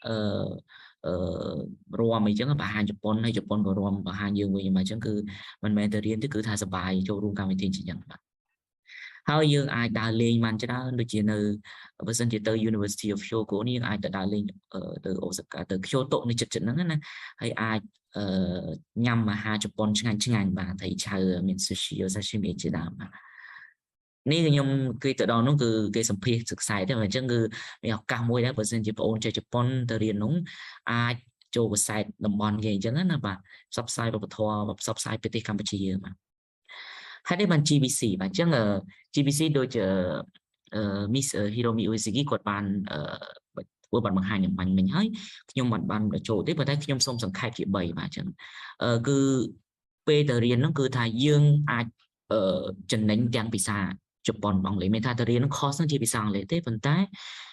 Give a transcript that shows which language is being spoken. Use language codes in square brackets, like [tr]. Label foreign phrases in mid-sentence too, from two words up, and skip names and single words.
[km] រាំអីចឹងបង្ហាញជប៉ុនហើយជប៉ុនក៏រាំបង្ហាញយើងវិញអញ្ចឹងគឺមិនមែនទៅរៀនទេគឺថាសប្បាយចូលរួមកម្មវិធីចឹងបាទហើយយើងអាចដើរលេងបានច្រើនដូចជានៅបើសិនជាទៅ University of Hyogo នេះយើងអាចទៅដើរលេងទៅអូសាកាទៅ Kyoto នេះចិត្តហ្នឹងណាហើយអាចញ៉ាំអាហារជប៉ុនឆ្ងាញ់បាទត្រីឆៅមាន sushi sashimi ជាដើមបាទនេះខ្ញុំគេទៅដល់នោះគឺគេសម្ភាសសិក្សាទេអញ្ចឹងគឺមានឱកាសមួយដែរបើសិន ជាបងអូនចេះជប៉ុនទៅរៀននោះអាចចូលវិស័យតំបន់គេអញ្ចឹងណាបាទផ្សព្វផ្សាយវប្បធម៌ផ្សព្វផ្សាយប្រទេសកម្ពុជាយើងបាទហើយនេះបាន GBC បាទអញ្ចឹង GBC ដូច Miss Hiromi Uesigi គាត់បានធ្វើបានបង្ហាញអំបញ្ញមិញហើយខ្ញុំបានចូលទេប៉ុន្តែខ្ញុំសូមសង្ខេបជា3បាទអញ្ចឹងគឺពេលទៅរៀនហ្នឹងគឺថាយើងអាចចំណេញទាំងភាសាជប៉ុនអង់គ្លេសមានថាទៅរៀនហ្នឹង course ហ្នឹងជាភាសាអង់គ្លេសទេប៉ុន្តែ